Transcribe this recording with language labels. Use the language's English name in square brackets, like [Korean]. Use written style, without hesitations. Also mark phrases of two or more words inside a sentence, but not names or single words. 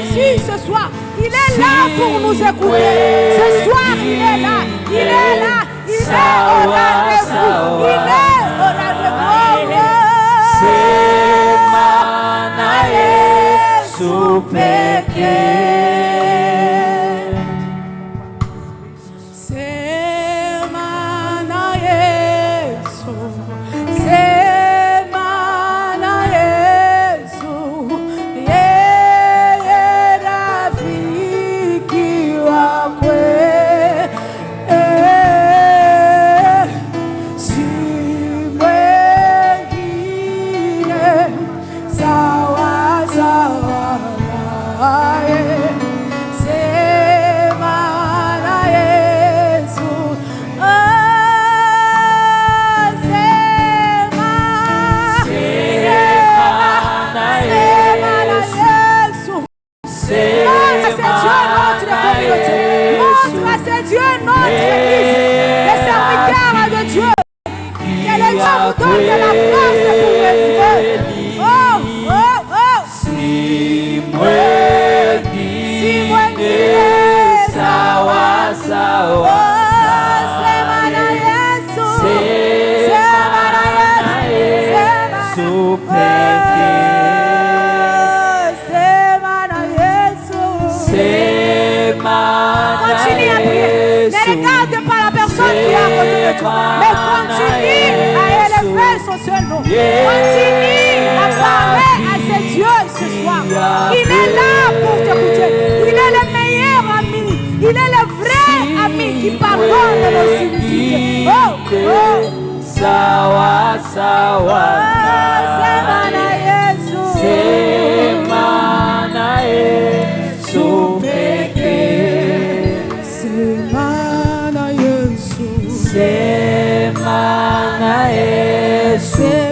[French] ce soir. Il est là pour nous écouter. Ce soir, il est là. Il est là. Il est au rendez-vous. Il est au rendez-vous. [Swahili] Semana Yesu pekee. Semana Yesu. Semana Yesu. Yeye rafiki wakwe. Si mwengine sawa sawa naye. Semana Yesu. [French] C'est Dieu notre Église, les serviteurs de Dieu. Que le Dieu vous donne de la force pour œuvrer. [Swahili] Oh, oh, oh. Si mwengine sawa sawa. Semana Yesu. Semana Yesu pekee. Semana Yesu. [French] Continue à prier. Ne regarde pas la personne qui est à côté de toi, mais continue à élever son seul nom. Continue à parler à ce Dieu ce soir. Il est là pour t'écouter. Il est le meilleur ami. Il est le vrai ami qui pardonne nos iniquités. Oh, oh. [Swahili] Sawa sawa. Semana Yesu. Semana Yesu pekee. Semana Yesu. Semana Yesu.